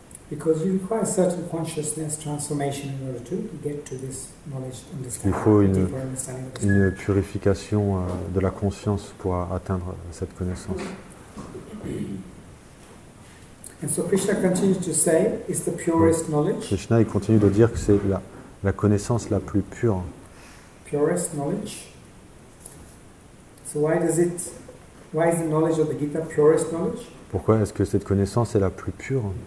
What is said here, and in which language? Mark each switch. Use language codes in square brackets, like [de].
[en] Because you require certain consciousness transformation in order to get to this knowledge, [fr] Il faut une purification de la conscience pour atteindre cette connaissance. [en] And so Krishna continues to say, it's the purest knowledge. [fr] Krishna il continue de dire que c'est la connaissance la plus pure. [en] Purest knowledge. So why is the knowledge of the Gita purest knowledge? [fr] Pourquoi est-ce que cette connaissance est la plus pure?